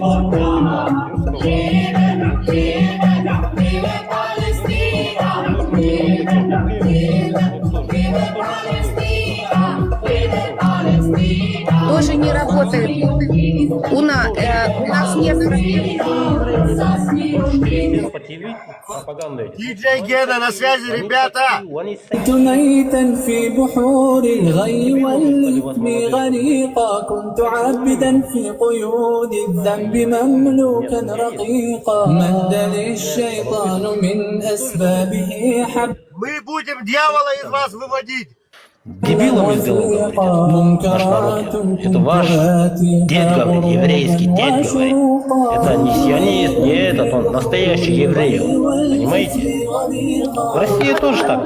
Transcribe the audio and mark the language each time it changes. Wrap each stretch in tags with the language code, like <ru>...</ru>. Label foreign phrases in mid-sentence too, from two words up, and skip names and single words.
<ru>Тоже не работает. Уна, у нас нет проблем. Диджей Гена на связи, ребята!</ru> <ar>ميتا في بحور الغي والإثم غريقا كنت عابدا في قيود الذنب مملوكا رقيقا مد للشيطان من أسبابه حب.</ar> <ru>Мы будем дьявола из вас выводить! Дебилом сделал, говорит. Наш народ. Это ваш дед говорит, еврейский дед говорит. Это не сионист, не этот, он настоящий еврей. Понимаете? В России тоже так.</ru>